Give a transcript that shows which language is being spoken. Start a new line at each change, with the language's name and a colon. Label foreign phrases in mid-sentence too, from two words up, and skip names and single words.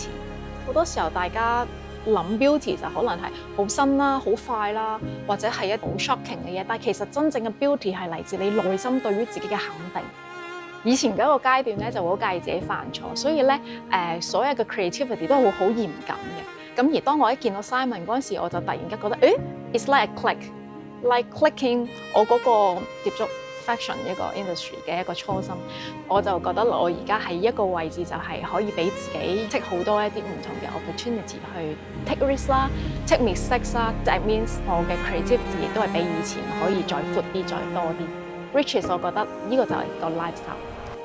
Cantonese: 好多時候大家諗 beauty 就可能係好新啦、好快啦，或者係一好 shocking 嘅嘢，但係其實真正嘅 beauty 係嚟自你內心對於自己嘅肯定。以前嘅一個階段咧，就會好介意自己犯錯，所以咧所有嘅 creativity 都係好嚴謹嘅。咁而當我一見到 Simon 嗰陣時，我就突然間覺得，
English: it's like a click，like clicking
Cantonese: 我嗰個接觸 fashion 一個 industry 嘅一個初心，我就覺得我而家喺一個位置就係可以俾自己 take 好多一啲唔同嘅 opportunity 去
English: take risk
Cantonese: 啦、
English: take mistakes
Cantonese: 啦。
English: That means
Cantonese: 我嘅 creativity 亦都係比以前可以再闊啲、再多啲。Riches 我覺得呢個就係個 lifestyle。